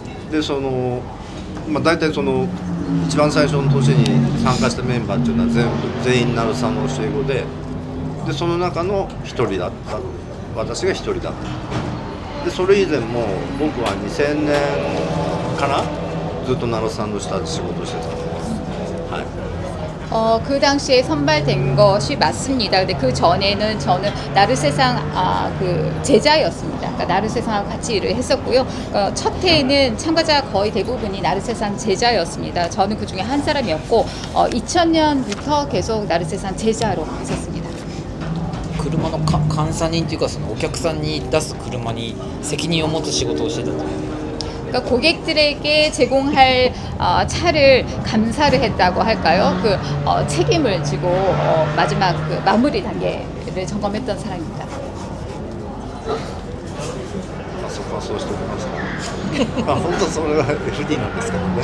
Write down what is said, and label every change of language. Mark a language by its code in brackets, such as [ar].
[ja] で大体一番最初の年に参加したメンバーっていうのは全員成さんの教え子で、その中の一人だった、私が一人だった。でそれ以前も僕は2000年からずっと成さんの下で仕事してたんで、はい。 [ko] 그 당시에 선발된 것이 맞습니다. 근데 그 전에는 저는 나르세상 그 제자였습니다. 그러니까 나르세상하고 같이 일을 했었고요. 첫 해에는 참가자 거의 대부분이 나르세상 제자였습니다. 저는 그 중에 한 사람이었고 2000년부터 계속 나르세상 제자로 있었습니다. [ja] 車の監査人というかそのお客さんに出す車に責任を持つ仕事をしてたと。 [ko] 그러니까 고객들에게 제공할 차를 감사를 했다고 할까요? 그 책임을 지고 마지막 그 마무리 단계를 점검했던 사람입니다. [ja] そこはそうしておきますか。本当それは FD なんですけどね。